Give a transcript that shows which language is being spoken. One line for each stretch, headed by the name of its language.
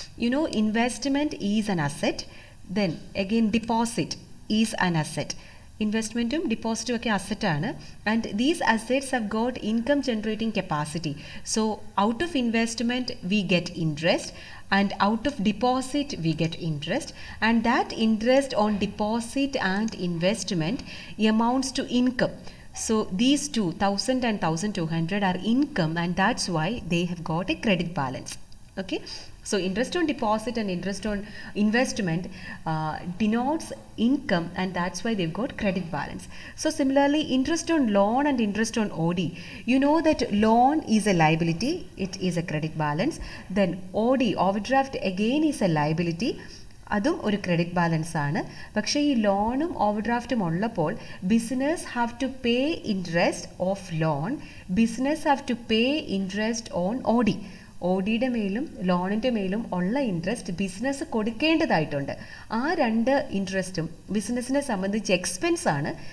English: You know, investment is an asset, then again deposit is an asset.
Malayalam: ഇൻവെസ്റ്റ്മെൻറ്റും ഡിപ്പോസിറ്റും ഒക്കെ അസറ്റാണ്
English: And these assets have got income generating capacity. So out of investment we get interest and out of deposit we get interest, and that interest on deposit and investment amounts to income. So these two, 1000 and 1200, are income, and that's why they have got a credit balance. Okay, so interest on deposit and interest on investment denotes income, and that's why they've got credit balance. So similarly, interest on loan and interest on OD, you know that loan is a liability, it is a credit balance. Then OD, overdraft, again is a liability,
Malayalam: അതും ഒരു credit balance ആണ്. പക്ഷേ ഈ ലോണും ഓവർഡ്രാഫ്റ്റും ഉള്ളപ്പോൾ
English: Business have to pay interest of loan, business have to pay interest on OD.
Malayalam: ODയുടെ മേലും ലോണിൻ്റെ മേലും ഉള്ള ഇൻട്രസ്റ്റ് ബിസിനസ് കൊടുക്കേണ്ടതായിട്ടുണ്ട്. ആ രണ്ട് ഇൻട്രസ്റ്റും ബിസിനസ്സിനെ സംബന്ധിച്ച് എക്സ്പെൻസ് ആണ്.